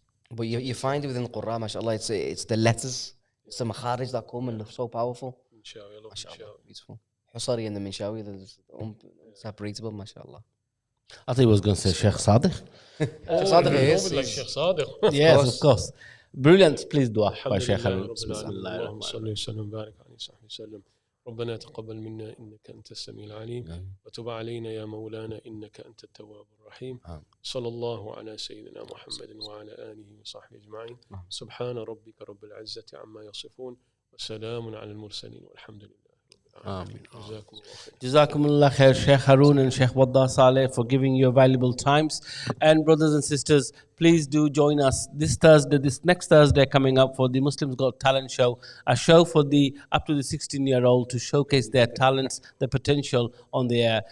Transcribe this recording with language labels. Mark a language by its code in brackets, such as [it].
[en] But you find it within the Quran, mashallah, it's the letters, it's the makharij that come and they're so powerful. Mishawi, I love Mashallah, Mishawi. beautiful. Husari and the Mishawi, they're separatable, mashallah. I thought he was going to say Sheikh Sadiq. Sheikh Sadiq is. Like Sheikh Sadiq. Yes, of course. Brilliant. Please dua by Sheikh Haroon. [ar] اللهم صل وسلم وبارك عليه وصحبه وسلم. ربنا تقبل منا إنك أنت السميع العليم وتب علينا يا مولانا إنك أنت التواب الرحيم. صلى الله على سيدنا محمد وعلى آله وصحبه أجمعين. سبحان ربك رب العزة عما يصفون وسلام على المرسلين والحمد لله. [en] Amen. [ar] جزاكم الله خير. [en] Jazakumullah khair, Sheikh Haroon and Sheikh Waddah Saleh, for giving your valuable times. And brothers and sisters, please do join us this next Thursday coming up for the Muslims Got Talent show, a show for the up to the 16-year-old to showcase their talents, their potential on the air.